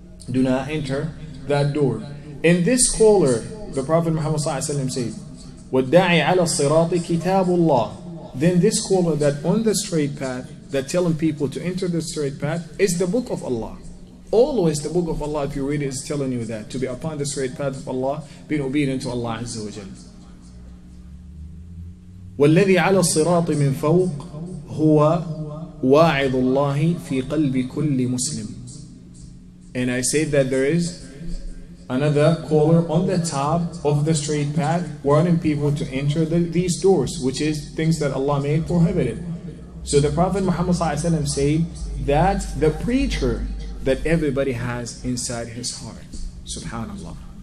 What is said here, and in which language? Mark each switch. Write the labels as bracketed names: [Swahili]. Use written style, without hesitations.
[English] Do not enter that door. In this caller, the Prophet Muhammad said, [Arabic] وَالدَّاعِ عَلَى الصِّرَاطِ كِتَابُ اللَّهِ. [English] Then this caller that on the straight path, that telling people to enter the straight path, is the book of Allah. Always the book of Allah, if you read it, is telling you that to be upon the straight path of Allah, being obedient to Allah Azza wa Jal. [Arabic] والذي على الصراط من فوق هو واعظ الله في قلب كل مسلم. [English] And I say that there is another caller on the top of the straight path warning people to enter these doors, which is things that Allah made prohibited. So the Prophet Muhammad ﷺ said that the preacher that everybody has inside his heart. Subhanallah.